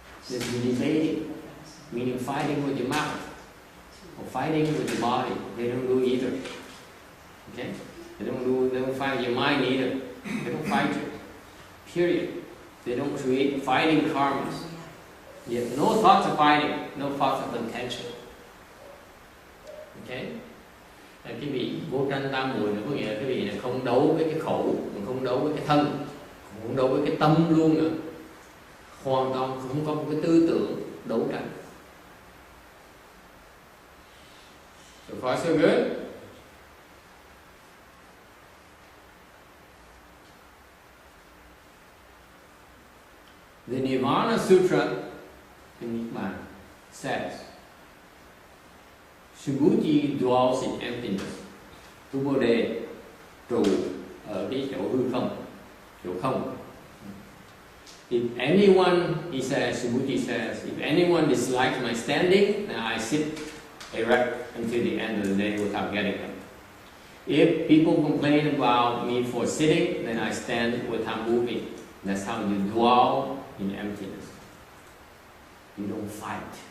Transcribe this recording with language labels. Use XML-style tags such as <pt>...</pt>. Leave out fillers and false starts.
<en>There's debating, meaning fighting with your mouth or fighting with your body. They don't do either. Okay? They don't fight your mind either. They don't fight you. Period. They don't create fighting karmas. Yet no thoughts of fighting, no thoughts of contention. Okay?</en> <vi>Cái vị vô tranh tam muội có nghĩa là cái vị này không đấu với cái khẩu, không đấu với cái thân, không đấu với cái tâm luôn nữa. Hoàn toàn không có một cái tư tưởng đấu tranh.</vi> <en>So far so good? The Nirvana Sutra in Nhật Bản says, Subhuti dwells in emptiness.</en> <vi>Tu Bồ Đề trụ ở cái chỗ hư không, chỗ không.</vi> <en>If anyone, he says, Subhuti says, if anyone dislikes my standing, then I sit erect until the end of the day without getting up. If people complain about me for sitting, then I stand without moving. That's how you dwell in emptiness. You don't fight.</en>